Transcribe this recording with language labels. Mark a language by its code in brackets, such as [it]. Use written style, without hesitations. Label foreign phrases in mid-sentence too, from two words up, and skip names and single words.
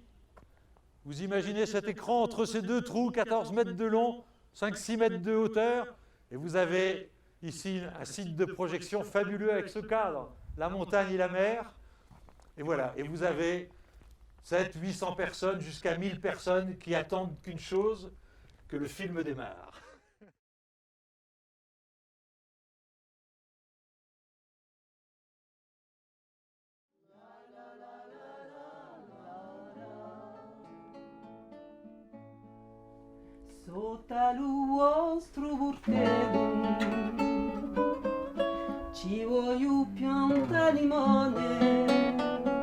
[fr] Vous imaginez cet écran entre ces deux trous, 14 mètres de long, 5-6 mètres de hauteur. Et vous avez ici un site de projection fabuleux avec ce cadre, la montagne et la mer. Et voilà, et vous avez 700-800 personnes jusqu'à 1000 personnes qui attendent qu'une chose, que le film démarre. [it] Sotto il vostro portello ci voglio pianta limone.